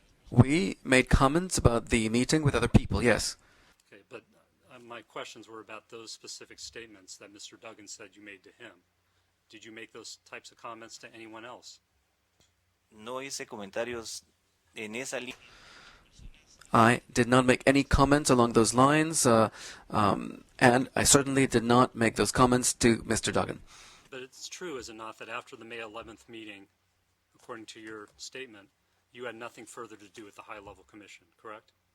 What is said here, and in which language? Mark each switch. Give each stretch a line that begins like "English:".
English: We made comments about the meeting with other people, yes. Okay, but my questions were about those specific statements that Mr. Duggan said you made to him. Did you make those types of comments to anyone else?
Spanish: No hice comentarios en esa línea.
English: I did not make any comments along those lines, and I certainly did not make those comments to Mr. Duggan. But it's true, is it not, that after the May 11th meeting, according to your statement, you had nothing further to do with the high-level commission, correct?